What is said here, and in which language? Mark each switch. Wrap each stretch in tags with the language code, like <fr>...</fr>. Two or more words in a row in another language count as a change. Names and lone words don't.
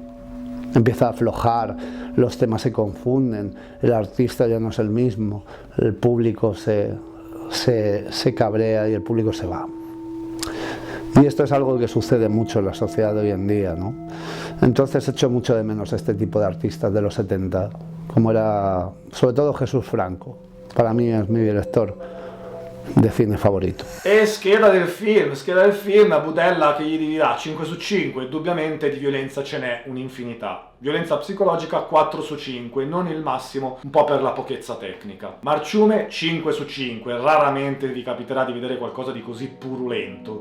<es>Empieza a aflojar, los temas se confunden, el artista ya no es el mismo, el público se cabrea y el público se va. Y esto es algo que sucede mucho en la sociedad de hoy en día, ¿no? Entonces echo mucho de menos este tipo de artistas de los 70, como era sobre todo Jesús Franco. Para mí es mi director di cine favorito.</es> <it>E scheda del film, Budella che gli dirà 5 su 5, indubbiamente di violenza ce n'è un'infinità. Violenza psicologica 4 su 5, non il massimo, un po' per la pochezza tecnica. Marciume 5 su 5, raramente vi capiterà di vedere qualcosa di così purulento.</it>